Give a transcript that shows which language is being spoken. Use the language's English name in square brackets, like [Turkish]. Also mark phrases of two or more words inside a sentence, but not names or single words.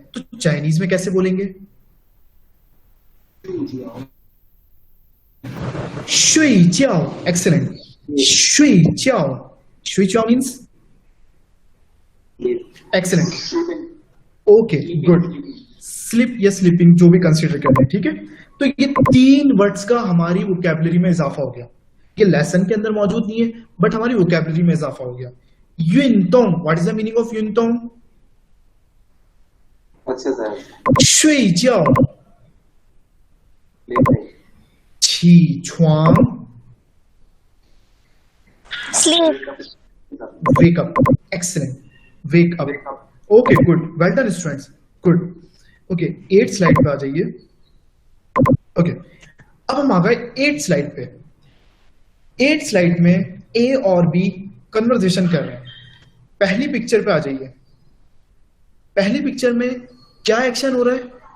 [Hindi] तो चाइनीज में कैसे बोलेंगे? [Chinese] 睡觉, [Hindi] एक्सीलेंट, [Chinese] 睡觉，睡觉 [English] means excellent, okay good, [Hindi] स्लिप या स्लीपिंग जो भी कंसीडर करते हैं, ठीक है। तो ये 3 वर्ड्स का हमारी वोकैबुलरी में इजाफा हो गया। ये लेसन के अंदर मौजूद नहीं है बट हमारी वोकैबुलरी में इजाफा हो गया। [English] युनतोंग, what is the meaning of युनतोंग? [Hindi] अच्छा सर, [Chinese] 睡觉, 起床, [English] Sleep. wake up, excellent, wake up, okay good, well done students, good, [Hindi] okay 8th स्लाइड पे आ जाइए। ओके अब हम आ गए 8th स्लाइड पे। 8th स्लाइड में ए और बी कन्वर्सेशन कर रहे हैं। पहली पिक्चर पे आ जाइए। पहली पिक्चर में क्या एक्शन हो रहा है?